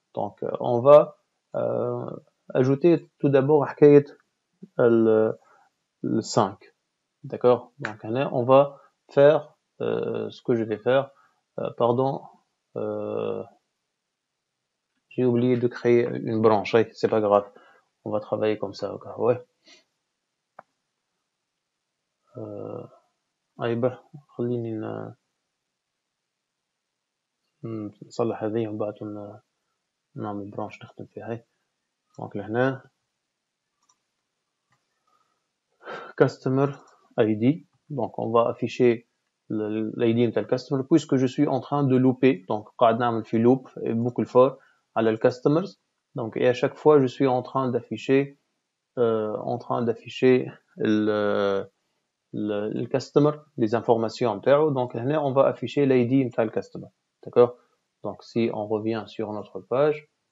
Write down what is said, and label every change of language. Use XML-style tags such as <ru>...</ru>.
<fr>donc on va ajouter tout d'abord</fr> <ar>حكاية</ar> <fr>le 5. d'accord, donc</fr> <ar>هنا</ar> <fr>on va faire ce que je vais faire. pardon, j'ai oublié de créer une branche. c'est pas grave, on va travailler comme ça. ouais.</fr> <ar>أيبه خليني نصلح هذه ومن بعد نعمل برانش نخدم فيها. دونك لهنا</ar> <fr>customer ID. donc on va afficher l'ID</fr> <ar>نتاع الكاستمر</ar> <fr>puisque je suis en train de looper donc</fr> <ar>قاعد نعمل في</ar> <fr>loop boucle for</fr> <ar>على ال</ar> <fr>customers donc et à chaque fois je suis en train d'afficher le customer les informations</fr> <ar>نتاعو</ar> <fr>donc</fr> <ar>هنا</ar> <fr>on va afficher l'ID نتاع le customer d'accord donc si on revient sur notre page</fr>